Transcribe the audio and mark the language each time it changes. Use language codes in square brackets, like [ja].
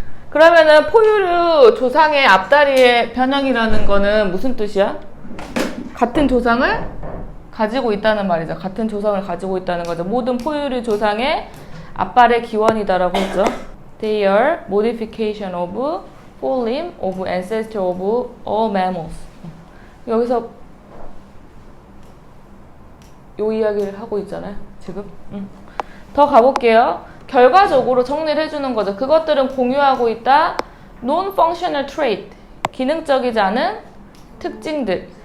[ko] 그러면은 포유류 조상의 앞다리의 변형이라는 거는 무슨 뜻이야? 같은 조상을 가지고 있다는 말이죠. 같은 조상을 가지고 있다는 거죠. 모든 포유류 조상의 앞발의 기원이다라고 했죠. [en] They are modification of full limb of ancestor of all mammals. [ko] 여기서 요 이야기를 하고 있잖아요, 지금. 더 가볼게요. 결과적으로 정리를 해주는 거죠. 그것들은 공유하고 있다. [en] non-functional trait, [ko] 기능적이지 않은 특징들.